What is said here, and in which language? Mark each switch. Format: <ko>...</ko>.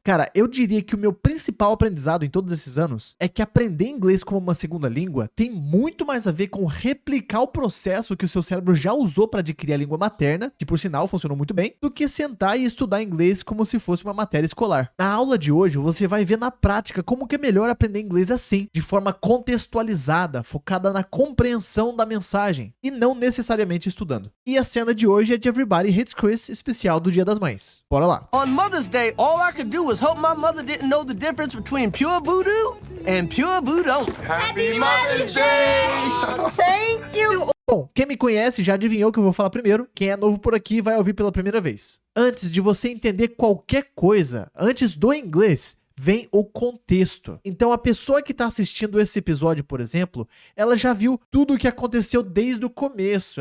<pt>Cara, eu diria que o meu principal aprendizado em todos esses anos é que aprender inglês como uma segunda língua tem muito mais a ver com replicar o processo que o seu cérebro já usou para adquirir a língua materna, que por sinal funcionou muito bem, do que sentar e estudar inglês como se fosse uma matéria escolar. Na aula de hoje, você vai ver na prática como que é melhor aprender inglês assim, de forma contextualizada, focada na compreensão da mensagem, e não necessariamente estudando. E a cena de hoje é de Everybody Hates Chris, especial do Dia das Mães. Bora lá!</pt> <en>On Mother's Day, all I could do was hope my mother didn't know the difference between pure voodoo and pure voodoo. Happy Mother's Day! Thank you!</en> <pt>Bom, quem me conhece já adivinhou que eu vou falar primeiro. Quem é novo por aqui vai ouvir pela primeira vez. Antes de você entender qualquer coisa, antes do inglês, vem o contexto. Então a pessoa que está assistindo esse episódio, por exemplo, ela já viu tudo o que aconteceu desde o começo.</pt>